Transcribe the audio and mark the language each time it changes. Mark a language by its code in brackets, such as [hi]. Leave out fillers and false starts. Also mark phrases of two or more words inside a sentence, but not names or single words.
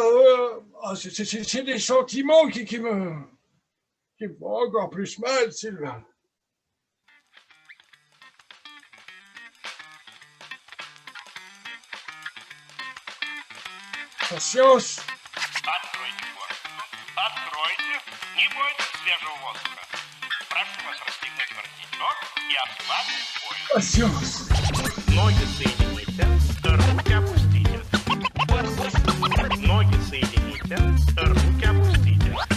[fr] C'est des sentiments qui me font encore plus mal, Sylvain. Patience. [ru] Откройте форточку. Откройте. Не бойтесь свежего воздуха. Прошу вас расстегнуть воротничок и ослабить пояс. [fr] Patience. [ru] Ноги соедините, руки опустите. Ноги соедините, руки опустите.